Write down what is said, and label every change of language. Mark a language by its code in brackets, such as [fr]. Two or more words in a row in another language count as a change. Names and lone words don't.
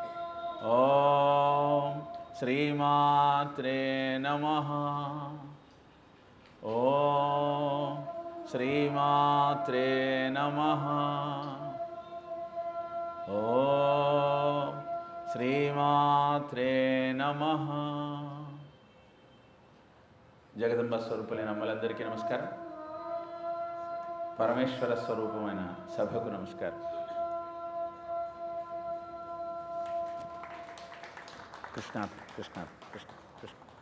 [sa] ॐ श्रीमात्रे नमः। ॐ श्रीमात्रे नमः। ॐ श्रीमात्रे नमः। [te] జగదంబ స్వరూపులైన అమ్మలందరికీ నమస్కారం. పరమేశ్వర స్వరూపమైన సభకు నమస్కారం. కృష్ణ కృష్ణ కృష్ణ కృష్ణ.